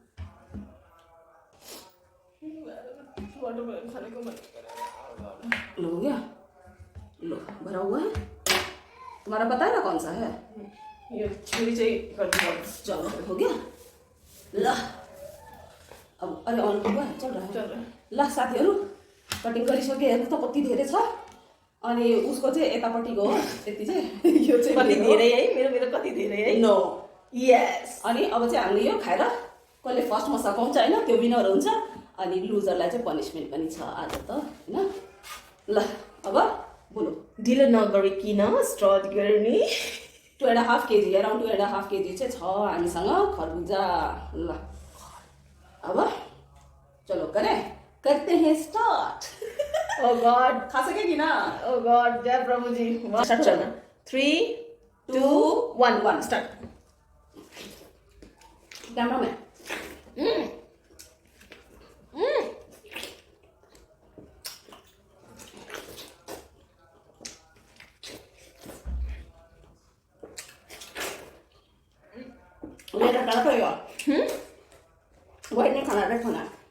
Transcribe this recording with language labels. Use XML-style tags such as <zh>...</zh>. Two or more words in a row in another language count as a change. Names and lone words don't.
<hi>वाटरमेलन खाने को मन करेगा। लो हो गया। लो भरा हुआ है। तुम्हारा पता है ना कौन सा है। ये छुरी चाहिए कर दो। चलो हो गया।</hi> <ne>ल अब</ne> <hi>अरे अन हुआ चल रहा है।</hi> <ne>ल साथीहरू कटिङ गरिसके। हेर्नु त कति धेरै छ। अनि उसको चाहिँ यतापट्टिको हो यति चाहिँ। यो चाहिँ कति धेरै है, मेरो कति धेरै है।</ne> <en>नो यस।</en> <ne>अनि अब चाहिँ हामीले यो खाएर कसले फर्स्टमा सकाउँछ हैन त्यो विनर हुन्छ। अनि लुजरलाई चाहिँ पनिसमेन्ट पनि छ आज त हैन। ल अब</ne> <hi>बोलो</hi> <ne>ढिलो नगरिकन स्टार्ट गर्ने 2.5 केजी अराउन्ड 2.5 केजी चाहिँ छ हामीसँग खरबुजा ल अब</ne> <hi>चलो करते हैं स्टार्ट</hi> <en>Oh God</en> <ne>खा सके कि ना</ne> <en>Oh God</en> <hi>जय प्रभु जी स्टार्ट करना 3 2 1 स्टार्ट कैमरामैन ये रखना पड़ेगा वाइट नहीं खाना रेड खाना</hi>